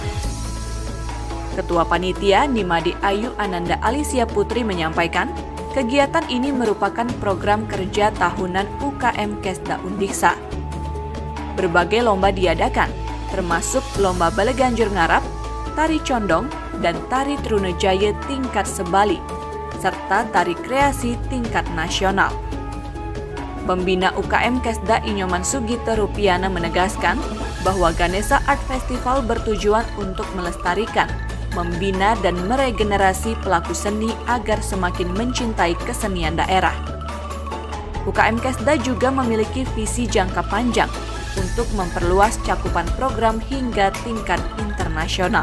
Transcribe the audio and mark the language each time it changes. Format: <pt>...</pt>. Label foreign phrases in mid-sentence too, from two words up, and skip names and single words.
<id>Ketua Panitia Nimadi Ayu Ananda Alicia Putri menyampaikan, kegiatan ini merupakan program kerja tahunan UKM Kesda Undiksa. Berbagai lomba diadakan, termasuk lomba Baleganjur Ngarap, tari condong, dan tari Trunajaya tingkat Sebali, serta tari kreasi tingkat nasional. Pembina UKM Kesda Inyoman Sugito Rupiana menegaskan bahwa Ganesha Art Festival bertujuan untuk melestarikan, membina dan meregenerasi pelaku seni agar semakin mencintai kesenian daerah. UKM Kesda juga memiliki visi jangka panjang untuk memperluas cakupan program hingga tingkat internasional.</id>